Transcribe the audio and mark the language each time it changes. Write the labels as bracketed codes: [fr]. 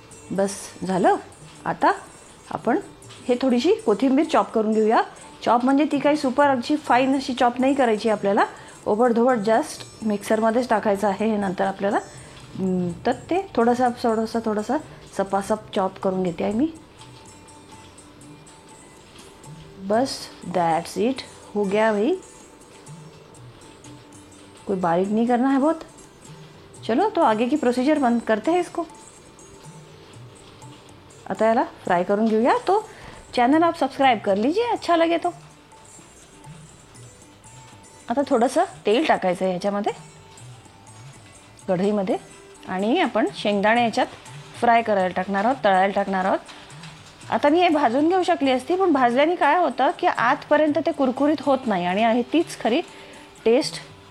[mr] बस झालं। आता आपण हे थोडीशी कोथिंबीर चॉप करून घेऊया। चॉप म्हणजे ती काही सुपर अगदी फाईन अशी चॉप नाही करायची आपल्याला, ओबडधोबड जस्ट मिक्सरमध्येच टाकायचं आहे हे नंतर आपल्याला। तर ते थोडासा सपासप चॉप करून घेते आहे मी। [hi] बस [en] that's it, [hi] हो गया भाई, कोई बारीक नहीं करना है बहुत। चलो तो आगे की प्रोसीजर बंद करते हैं इसको। [mr] आता याला फ्राय करून घेऊया। [hi] तो चॅनल आप सब्सक्राइब कर लीजिए, अच्छा लगे तो। [mr] आता थोडंसं तेल टाकायचं आहे ह्याच्यामध्ये, कढईमध्ये, आणि आपण शेंगदाणे याच्यात फ्राय करायला टाकणार आहोत, तळायला टाकणार आहोत। आता मी हे भाजून घेऊ शकली असती, पण भाजल्याने काय होतं की आतपर्यंत ते कुरकुरीत होत नाही, आणि तीच खरी टेस्ट।